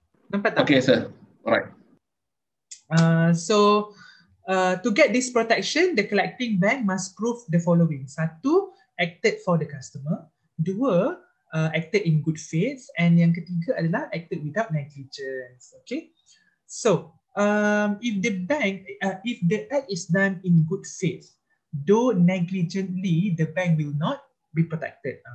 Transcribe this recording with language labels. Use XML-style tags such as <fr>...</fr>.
<ms>Nampak tak?</ms> <en>Okay, sir. Alright. So, to get this protection, the collecting bank must prove the following.</en> <ms>Satu,</ms> <en>acted for the customer.</en> <ms>Dua,</ms> <en>acted in good faith. And</en> <ms>yang ketiga adalah</ms> <en>acted without negligence. Okay. So, if the act is done in good faith, though negligently, the bank will not be protected.</en>